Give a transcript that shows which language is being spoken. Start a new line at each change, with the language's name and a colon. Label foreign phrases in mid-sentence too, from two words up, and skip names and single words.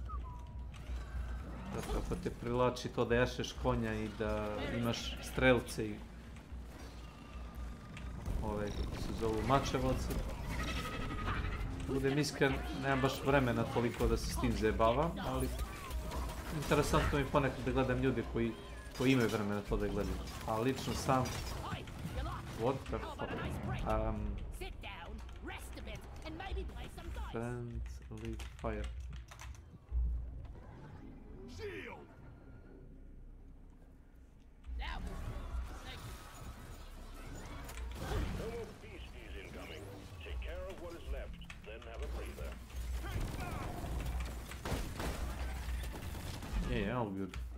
Bosnian: Zato ako te privlači to da jašeš konja i da imaš strelce i ove, kako se zovu, mačevoce. Budem iskren, nemam baš vremena toliko da se s tim zajebavam, ali interesantno mi ponekad da gledam ljude koji imaju vremena to da gledaju. A lično sam...
English: What the fuck? Friendly fire. Yeah, all good.